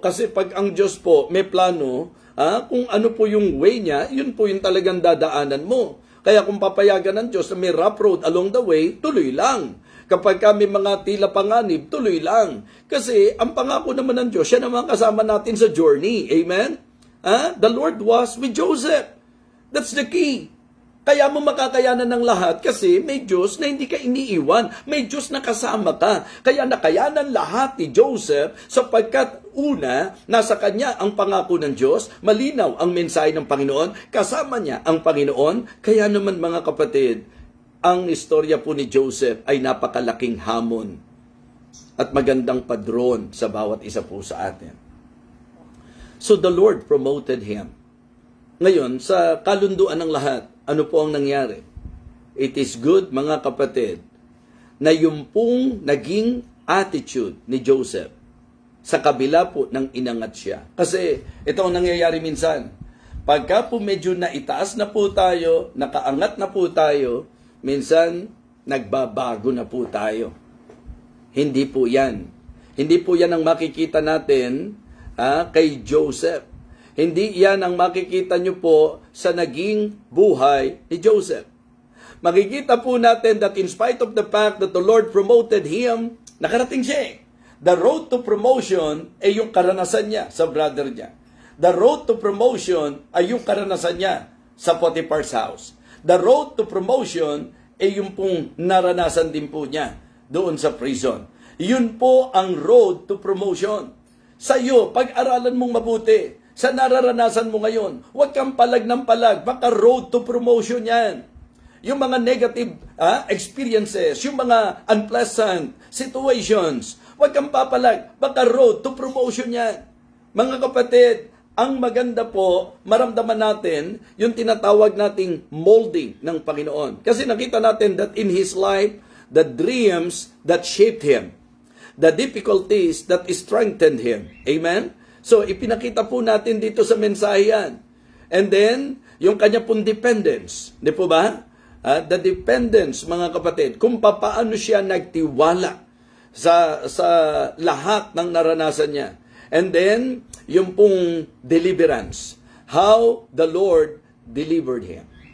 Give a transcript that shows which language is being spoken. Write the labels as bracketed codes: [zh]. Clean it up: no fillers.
[tl] Kasi pag ang Diyos po may plano, kung ano po yung way niya, yun po yung talagang dadaanan mo. Kaya kung papayagan ng Diyos na may rough road along the way, tuloy lang. Kapag may mga tila panganib, tuloy lang. Kasi ang pangako naman ng Diyos, siya naman kasama natin sa journey. Amen? [en] The Lord was with Joseph. That's the key. [tl] Kaya mo makakayanan ng lahat kasi may Diyos na hindi ka iniiwan. May Diyos na kasama ka. Kaya nakayanan lahat ni Joseph sapagkat una, nasa kanya ang pangako ng Diyos, malinaw ang mensahe ng Panginoon, kasama niya ang Panginoon. Kaya naman mga kapatid, ang istorya po ni Joseph ay napakalaking hamon at magandang padron sa bawat isa po sa atin. [en] So the Lord promoted him. [tl] Ngayon, sa kalunduan ng lahat, ano po ang nangyari? [en] It is good, [tl] mga kapatid, na yung pong naging attitude ni Joseph sa kabila po ng inangat siya. Kasi ito ang nangyayari minsan. Pagka po medyo naitaas na po tayo, nakaangat na po tayo, minsan nagbabago na po tayo. Hindi po yan. Hindi po yan ang makikita natin kay Joseph. Hindi yan ang makikita nyo po sa naging buhay ni Joseph. Makikita po natin [en] that in spite of the fact that the Lord promoted him, [tl] nakarating siya. The road to promotion ay yung karanasan niya sa brother niya. The road to promotion ay yung karanasan niya sa Potiphar's house. The road to promotion ay yung pong naranasan din po niya doon sa prison. Yun po ang road to promotion. Sa iyo, pag-aralan mong mabuti. Sa nararanasan mo ngayon, huwag kang palag ng palag. Baka road to promotion yan. Yung mga negative experiences, yung mga unpleasant situations, huwag kang papalag. Baka road to promotion yan. Mga kapatid, ang maganda po, maramdaman natin yung tinatawag nating molding ng Panginoon. Kasi nakita natin [en] that in His life, the dreams that shaped Him, the difficulties that strengthened Him. [tl] Amen? So, ipinakita po natin dito sa mensahe yan. And then, yung kanya pong dependence. Di po ba? The dependence, mga kapatid, kung paano siya nagtiwala sa lahat ng naranasan niya. [en] And then, [tl] yung pong deliverance. [en] How the Lord delivered him.